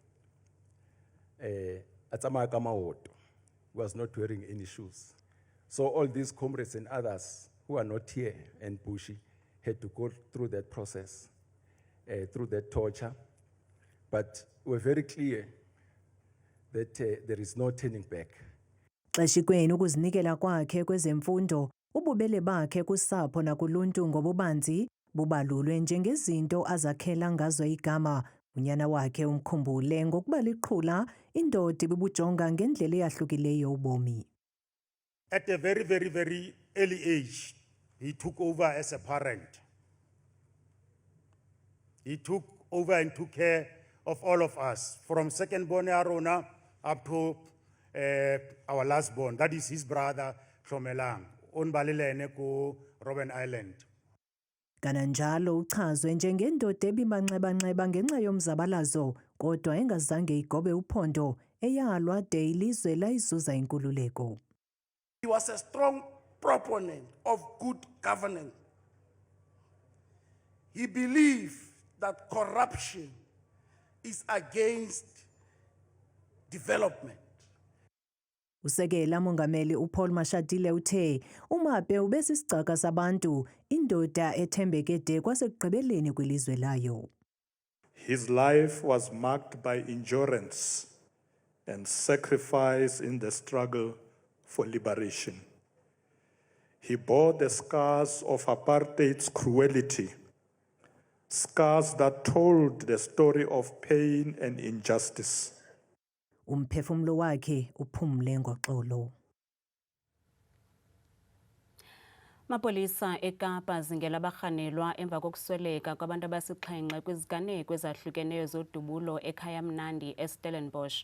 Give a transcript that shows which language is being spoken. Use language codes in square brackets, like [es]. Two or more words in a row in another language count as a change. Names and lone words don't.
[en] Atsama Kamawoto was not wearing any shoes. So all these comrades and others who are not here and Bushi had to go through that process, through that torture. But we're very clear that there is no turning back. [xh] Xeshikweni ukuzinikela kwakhe kwezemfundo, ububele bakhe kusapho nakuluntu ngobubanzi bubalulwe njengezinto azakhela ngazo igama. Unyana wakhe umkhumbule ngokuba liqhula indoda ibibujonga ngendlela eyahlukileyo ubomi. [en] At a very early age, he took over as a parent. He took over and took care of all of us, from second born Arona up to our last born, that is his brother Shomelang, [xh] onbalelene ku [en] Robben Island. [xh] Kananjalo uchazwe njengendoda ebimanxeba-nxeba ngenxa yomzabalazo kodwa engazange igobe uphondo eyalwa de ilizwe layizuza inkululeko. [en] He was a strong proponent of good governance. He believed that corruption is against development. [xh] Usekela mongameli uPaul Mashatile uthe uMaphi ubesisigcaka sabantu indoda ethembeke de kwasekugqibeleni kwilizwe layo. [en] His life was marked by endurance and sacrifice in the struggle for liberation. He bore the scars of apartheid's cruelty, scars that told the story of pain and injustice. [xh] Umphefumlo wakhe uphumle ngoxolo. Mapolisa eKapa zingela abarhanelwa emva kokusweleka kwabantu abasixhenxe kwiziganeko ezahlukeneyo zodubulo ekhaya Mnandi eStellenbosch.